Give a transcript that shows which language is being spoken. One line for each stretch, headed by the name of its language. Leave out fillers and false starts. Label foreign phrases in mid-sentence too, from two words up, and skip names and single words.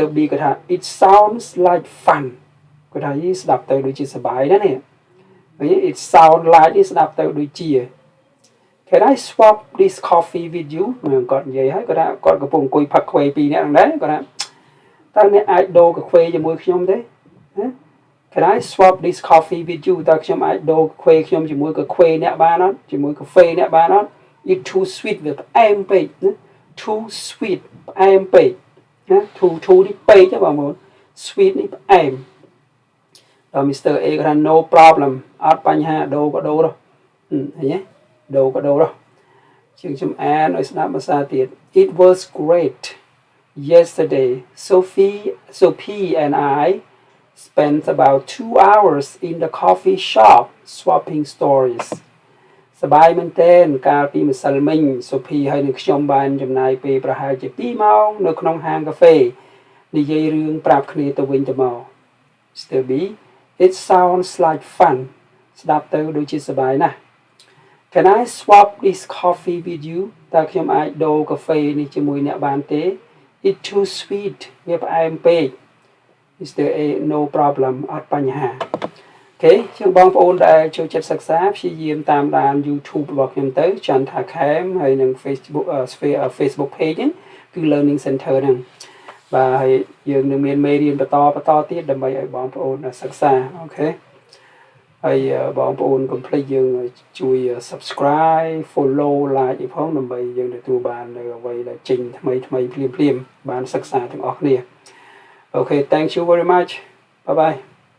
Khmer: B គាត់ថា
English: it sounds like fun
Khmer: គាត់ថាយីស្ដាប់ទៅដូចជាសប្បាយណាស់នេះឃើញ
English: it sound like
Khmer: នេះស្ដាប់ទៅដូចជា
English: Can I swap this coffee with you
Khmer: គាត់និយាយហើយគាត់ថាគាត់កំពុងអង្គុយផឹកខ្វេ2នាក់ហ្នឹងដែរគាត់ថាតើអ្នកអាចដូរកាហ្វេជាមួយខ្ញុំទេ
English: Can I swap this coffee with you
Khmer: តើខ្ញុំអាចដូរកាហ្វេខ្ញុំជាមួយកាហ្វេអ្នកបានអត់ជាមួយកាហ្វេអ្នកបានអត់
English: It too sweet
Khmer: វាផ្អែមពេកណា
English: too sweet
Khmer: ផ្អែមពេកណា too នេះពេកទេបងប្អូន sweet នេះផ្អែមដល់ Mr. A គាត់ថា
English: no problem
Khmer: អត់បញ្ហាដូរក៏ដូរទៅឃើញទេដូរក៏ដូរទៅជាងខ្ញុំអានឲ្យស្ដាប់ភាសាទៀត
English: It was great yesterday Sophie and I spent about 2 hours in the coffee shop swapping stories
Khmer: សប្បាយមែនទែនកាលពីម្សិលមិញ Sophie ហើយនឹងខ្ញុំបានចំណាយពេលប្រហែលជា2ម៉ោងនៅក្នុងហាងកាហ្វេនិយាយរឿងប្រាប់គ្នាទៅវិញទៅមក Mr. B
English: It sounds like fun
Khmer: ស្ដាប់ទៅដូចជាសប្បាយណាស់
English: Can I swap this coffee with you
Khmer: តើខ្ញុំអាចដូរកាហ្វេនេះជាមួយអ្នកបានទេ
English: It too sweet
Khmer: វាផ្អែមពេក Mr. A
English: no problem
Khmer: អត់បញ្ហា អូខេជាងបងប្អូនដែលចូលចិត្តសិក្សាព្យាយាមតាមដាន YouTube របស់ខ្ញុំទៅ Chantha Khem ហើយនឹង Facebook page ហ្នឹងគឺ Learning Center ហ្នឹងបាទហើយយើងនឹងមានមេរៀនបន្តទៀតដើម្បីឲ្យបងប្អូនសិក្សាអូខេហើយបងប្អូនកុំភ្លេចយើងជួយ
English: subscribe follow like
Khmer: អីផងដើម្បីយើងទទួលបាននៅអ្វីដែលចេញថ្មីភ្លាមបានសិក្សាទាំងអស់គ្នាអូខេ
English: thank you very much bye bye